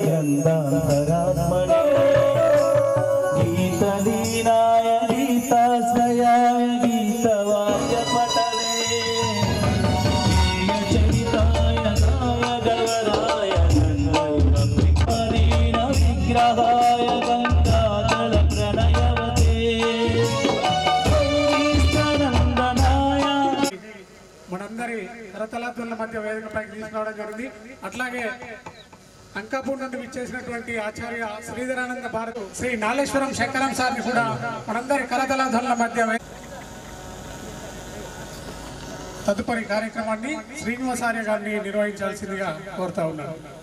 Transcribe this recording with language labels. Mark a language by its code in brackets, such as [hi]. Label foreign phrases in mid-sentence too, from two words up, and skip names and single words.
[sa] गन्धान्तरात्मने गीतलीनाय गीताश्रयाय गीतवाद्यपटले चरिताय गाय गवराय गन्धर्वदीन विग्रहाय गङ्गाजल प्रणयवते నందనాయ. [te] మనందరి కరతలాత్మల మధ్య వేదికపైకి తీసుకురావడం జరిగింది. అట్లాగే అంకాపూర్ నుండి విచ్చేసినటువంటి ఆచార్య శ్రీధరానంద భారత్ శ్రీ నాలేశ్వరం శంకరం సార్ని కూడా మనందరి కరతలాధ్వనుల మధ్య తదుపరి కార్యక్రమాన్ని శ్రీనివాసార్య గారిని నిర్వహించాల్సిందిగా కోరుతా ఉన్నారు.